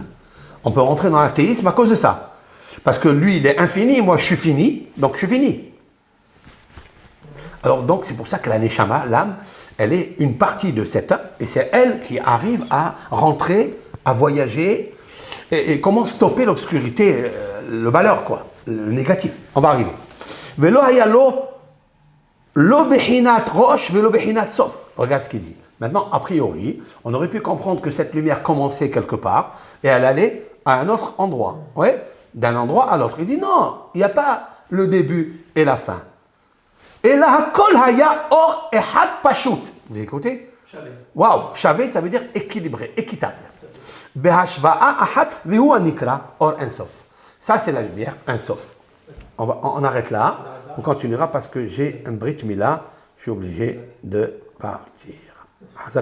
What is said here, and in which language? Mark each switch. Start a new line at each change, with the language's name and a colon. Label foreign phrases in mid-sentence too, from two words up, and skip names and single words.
French: On peut rentrer dans l'athéisme à cause de ça. Parce que lui il est infini, moi je suis fini, donc je suis fini. Alors donc c'est pour ça que la Neshama, l'âme, elle est une partie de cette âme, et c'est elle qui arrive à rentrer, à voyager, et comment stopper l'obscurité, le malheur, quoi, le négatif. On va arriver.
Hebrew: ולא היה לו לא בחינת ראש ולא בחינת סוף.
French: Regarde ce qu'il dit. Maintenant, a priori, on aurait pu comprendre que cette lumière commençait quelque part et elle allait à un autre endroit. Ouais, d'un endroit à l'autre. Il dit non, il n'y a pas le début et la fin. Et là,
Hebrew: הכל היה אור אחד פשוט.
French: Vous écoutez? Waouh, shavé, ça veut dire équilibré, équitable.
Hebrew: אור אין סוף.
French: Ça, c'est la lumière, Ensof. On arrête là. On continuera parce que j'ai un
Hebrew: ברית מילה.
French: Je suis obligé de partir.